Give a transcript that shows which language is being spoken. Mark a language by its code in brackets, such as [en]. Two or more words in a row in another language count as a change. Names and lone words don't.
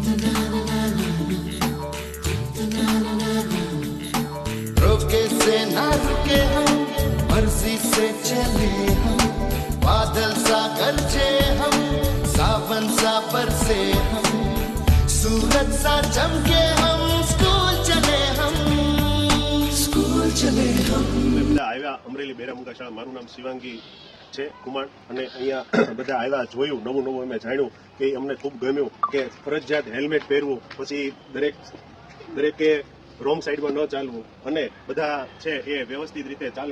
[hi] रोके से ना रुके हम, मर्जी से चले हम, बादल सा गरजे हम, सावन सा बरसे हम, सूरज सा चमके हम, स्कूल चले हम, स्कूल चले हम। [gu] બધા આવ્યા અમરેલી બેરામુંગા શાળા. મારું નામ શિવાંગી છે કુમાર અને અહીંયા બધા આવ્યા, જોયું, નવું અમે જાણ્યું કે અમને ખૂબ ગમ્યું કે ફરજિયાત હેલ્મેટ પહેરવું, પછી દરેકે [en] wrong side [gu] ન ચાલવું અને બધા છે એ વ્યવસ્થિત રીતે ચાલે.